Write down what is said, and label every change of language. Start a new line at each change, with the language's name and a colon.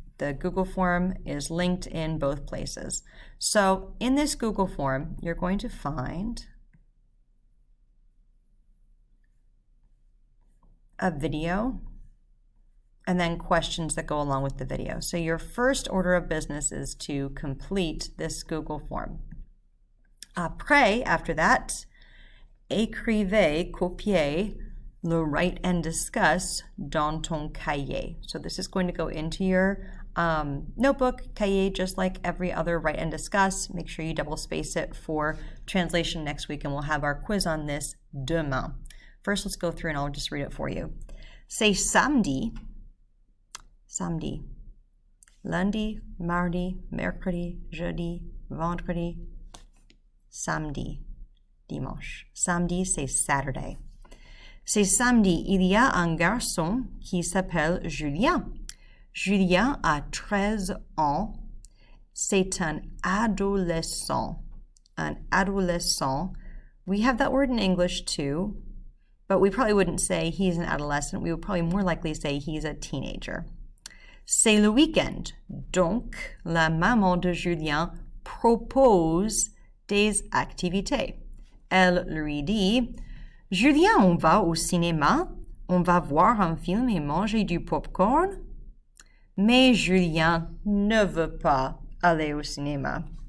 English: The Google form is linked in both places. So in this Google form, you're going to find a video and then questions that go along with the video. So your first order of business is to complete this Google form.
French: Après,
English: after that,
French: écrivez, copiez, le
English: write and discuss
French: dans ton cahier.
English: So this is going to go into your notebook, cahier, just like every other write and discuss. Make sure you double space it for translation next week, and we'll have our quiz on this demain. First, let's go through and I'll just read it for you.
French: C'est samedi, samedi, lundi, mardi, mercredi, jeudi, vendredi, samedi, dimanche. Samedi, c'est Saturday. C'est samedi, il y a un garçon qui s'appelle Julien. Julien a 13 ans. C'est un adolescent.
English: An adolescent. We have that word in English too, but we probably wouldn't say he's an adolescent. We would probably more likely say he's a teenager.
French: C'est le week-end. Donc, la maman de Julien propose des activités. Elle lui dit, Julien, on va au cinéma, on va voir un film et manger du popcorn. Mais Julien ne veut pas aller au cinéma.